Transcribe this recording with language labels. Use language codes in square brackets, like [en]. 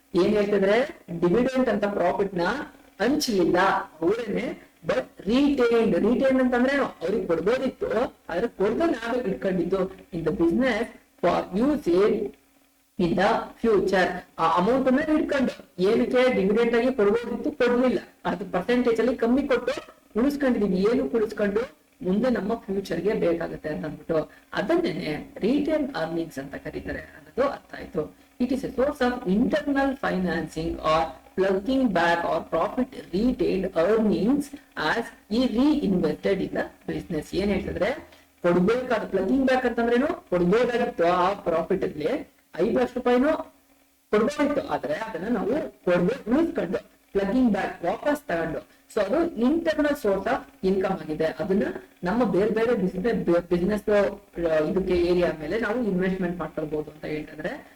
[kn] ಏನ್ ಹೇಳ್ತಿದ್ರೆ ಡಿವಿಡೆಂಟ್ ಅಂತ ಪ್ರಾಫಿಟ್ ನ ಹಂಚಲಿಲ್ಲ ಅವರೇನೆ, ಬಟ್ ರಿಟೇನ್ ಅಂತಂದ್ರೆ ಅವ್ರಿಗೆ ಕೊಡ್ಬೋದಿತ್ತು, ಆದ್ರೆ ಕೊಡ್ದೆ ನಾವೇ ಇಟ್ಕೊಂಡಿದ್ದು in the business for use in the future. ಆ ಅಮೌಂಟ್ ಅನ್ನ ಇಟ್ಕೊಂಡು ಏನಕ್ಕೆ ಡಿವಿಡೆಂಟ್ ಆಗಿ ಕೊಡ್ಬೋದಿತ್ತು, ಕೊಡ್ಲಿಲ್ಲ, ಅದು ಪರ್ಸೆಂಟೇಜ್ ಅಲ್ಲಿ ಕಮ್ಮಿ ಕೊಟ್ಟು ಉಳಿಸ್ಕೊಂಡಿದೀವಿ, ಏನು ಉಳಿಸ್ಕೊಂಡು ಮುಂದೆ ನಮ್ಮ ಫ್ಯೂಚರ್ಗೆ ಬೇಕಾಗುತ್ತೆ ಅಂತ ಅಂದ್ಬಿಟ್ಟು ಅದನ್ನೇ ರಿಟೇನ್ ಅರ್ನಿಂಗ್ಸ್ ಅಂತ ಕರೀತಾರೆ ಅನ್ನೋದು ಅರ್ಥ ಆಯ್ತು. [en] It is a source of internal financing are plugging back or profit retained earnings as reinvested in the business. [kn] ಏನ್ ಹೇಳ್ತಿದ್ರೆ ಕೊಡ್ಬೇಕಾದ ಪ್ಲಗಿಂಗ್ ಬ್ಯಾಕ್ ಅಂತಂದ್ರೇನು, ಕೊಡ್ಬೇಕಾಗಿತ್ತು ಆ ಪ್ರಾಫಿಟ್ ಅಲ್ಲಿ 5 ಲಕ್ಷ ರೂಪಾಯಿನೂ ಕೊಡ್ಬೋದಿತ್ತು, ಆದ್ರೆ ಅದನ್ನ ನಾವು ಕೊಡ್ಬೇ ಉಳಿಸ್ಕೊಂಡು ಪ್ಲಗಿಂಗ್ ಬ್ಯಾಕ್ ವಾಪಸ್ ತಗೊಂಡು, ಸೊ ಅದು ಇಂಟರ್ನಲ್ ಸೋರ್ಸ್ ಆಫ್ ಇನ್ಕಮ್ ಆಗಿದೆ. ಅದನ್ನ ನಮ್ಮ ಬೇರೆ ಬೇರೆ ಬಿಸ್ನೆಸ್ ಇದಕ್ಕೆ ಏರಿಯಾ ಮೇಲೆ ನಾವು ಇನ್ವೆಸ್ಟ್ಮೆಂಟ್ ಮಾಡ್ಕೊಳ್ಬಹುದು ಅಂತ ಹೇಳ್ತಿದ್ರೆ.